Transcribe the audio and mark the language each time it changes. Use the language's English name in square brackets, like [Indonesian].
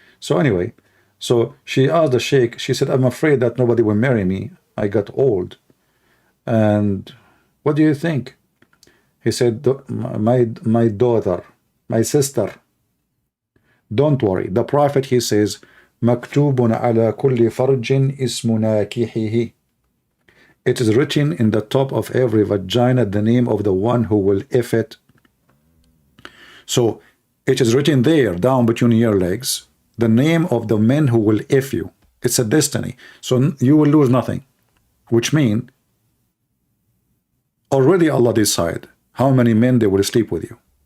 [English] So anyway, so she asked the sheikh, she said, I'm afraid that nobody will marry me. I got old. And what do you think? He said, my daughter, my sister, don't worry. The Prophet, he says, [Arabic] مكتوب على كل فرج اسم ناكحه. [English] It is written in the top of every vagina the name of the one who will if it. So it is written there down between your legs the name of the men who will if you. It's a destiny. So you will lose nothing, which means already Allah decide how many men they will sleep with you.